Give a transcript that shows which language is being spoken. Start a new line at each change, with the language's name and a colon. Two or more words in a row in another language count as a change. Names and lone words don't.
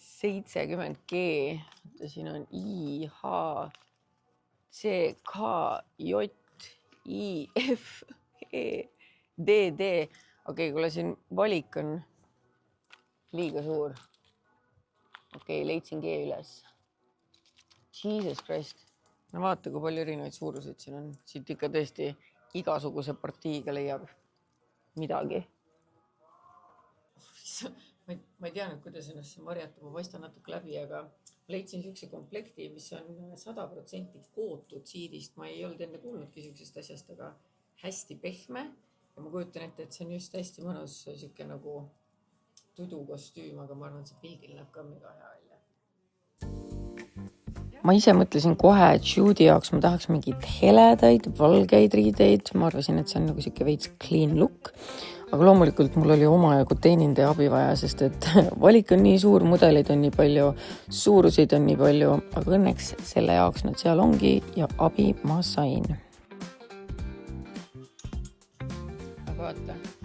Estonian: 70G. Siin on I, H, C, K, J, I, F, E, D, D. Okei, kuule siin valik on liiga suur. Okei, leidsin G üles.
English: Jesus Christ.
Estonian: No vaata, kui palju erinevaid suuruseid siin on. Siit ikka tõesti igasuguse partiiga leiab midagi. Ma ei tea nüüd, kuidas ennast siin varjata, ma paistan natuke läbi, aga leidsin siukse komplekti, mis on 100% kootud siidist. Ma ei olnud enne kuulnudki siuksest asjast, aga hästi pehme. Ja ma kujutan ette, et see on just hästi mõnus siuke nagu tudukostüüm, aga ma arvan, et see pilgil näeb ka mega hea välja. Ma ise mõtlesin kohe, et shooti jaoks ma tahaks mingid heledaid, valgeid riideid. Ma arvasin, et see on nagu siuke veits
English: clean look.
Estonian: Aga loomulikult mul oli omajagu teenindaja abi vaja, sest et valik on nii suur, mudelid on nii palju, suuruseid on nii palju, aga õnneks selle jaoks nad seal ongi ja abi ma sain. Aga vaata.